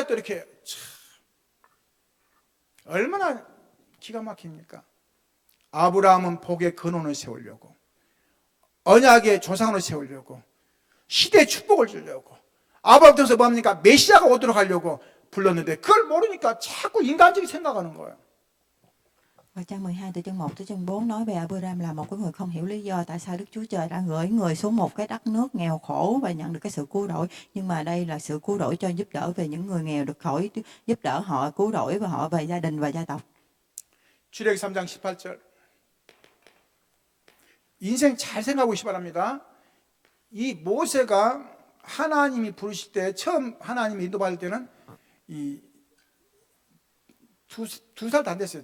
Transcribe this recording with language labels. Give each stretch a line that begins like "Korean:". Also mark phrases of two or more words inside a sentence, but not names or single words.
Korean: 또 이렇게 참, 얼마나 기가 막힙니까? 아브라함은 복의 근원을 세우려고, 언약의 조상으로 세우려고, 시대의 축복을 주려고, 아브라함 통해서 뭡니까? 메시아가 오도록 하려고 불렀는데 그걸 모르니까 자꾸 인간적인 생각하는 거예요.
Vietnamese: Và trang 12 từ chương 1 tới chương 4 nói về Abraham là một cái người không hiểu lý do tại sao Đức Chúa Trời đã gửi người xuống một cái đất nước nghèo khổ và nhận được cái sự cứu rỗi. Nhưng mà đây là sự cứu rỗi cho giúp đỡ về những người nghèo, được khỏi giúp đỡ họ cứu rỗi và họ về gia đình và gia tộc.
Korean: 출애굽기 3장 18절. 인생 잘 생각하고 싶기 바랍니다. 이 모세가 하나님이 부르실 때, 처음 하나님이 인도받을 때는 이 두 살도 안 됐어요.